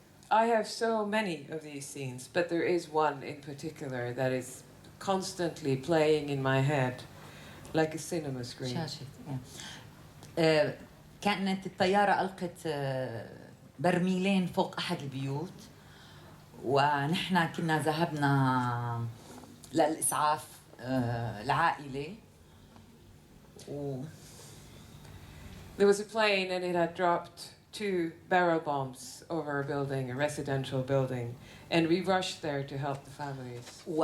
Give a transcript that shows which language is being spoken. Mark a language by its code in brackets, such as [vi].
[en] I have so many of these scenes, but there is one in particular that is constantly playing in my head, like a cinema screen. [ar] شاشة. كانت الطيارة ألقت برميلين فوق أحد البيوت، ونحن كنا ذهبنا للإسعاف العائلة. [en] There was a plane and it had dropped 2 barrel bombs over a building, a residential building, and we rushed there to help the families.